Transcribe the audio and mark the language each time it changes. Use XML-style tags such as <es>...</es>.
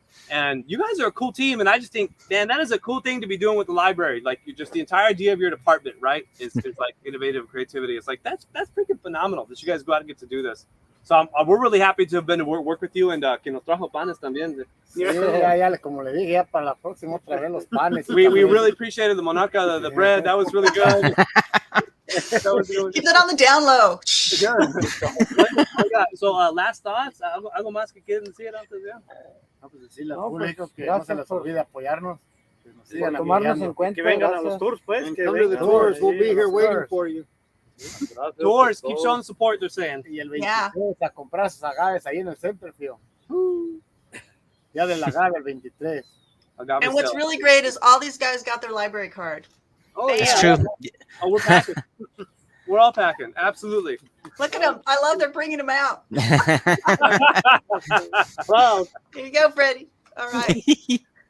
<en>And you guys are a cool team, and I just think, man, that is a cool thing to be doing with the library. Like, you just the entire idea of your department, right? Is like innovative creativity. It's like that's freaking phenomenal that you guys go out and get to do this. So we're really happy to have been to work with you, and</en> <es>que nos trajo panes también. Como le dije, ya para la próxima otra vez los panes.</es> <en>We really appreciated the monarca, the bread. That was really good. Keep that on the down low. So last thoughts.</en> <es>¿Algo más que quieren decir antes de? Pues decirle al público que no se les olvide apoyarnos. Por tomarnos en cuenta. Que vengan a los tours, pues. Que</es> <en>Come to the tours. We'll be here waiting for you. Tours, keep showing support, they're saying.</en> <es>Y el 23 a comprar sus agaves ahí en el Centerfield. Ya del agave el 23.</es> <en>And what's really great is all these guys got their library card. Oh, It's yeah. true. Oh, we're packing. We're all packing. Absolutely. Look at them. I love they're bringing them out. Wow. Here you go, Freddie. All right.</en>